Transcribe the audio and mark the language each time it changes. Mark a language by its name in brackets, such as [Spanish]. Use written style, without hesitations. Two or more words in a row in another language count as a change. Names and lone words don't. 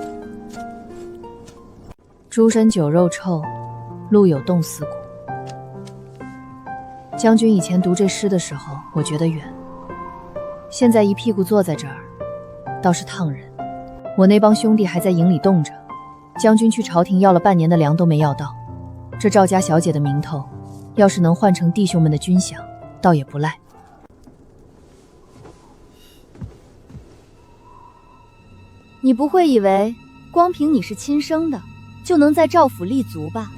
[Chinese] 豬身酒肉臭，路有凍死骨。將軍以前讀這詩的時候，我覺得遠，現在一屁股坐在這兒，倒是燙人。我那幫兄弟還在營裡凍着，將軍去朝廷要了半年的糧都沒要到。這趙家小姐的名頭，要是能換成弟兄們的軍饷，倒也不賴。你不會以為光憑你是親生的，就能在趙府立足吧？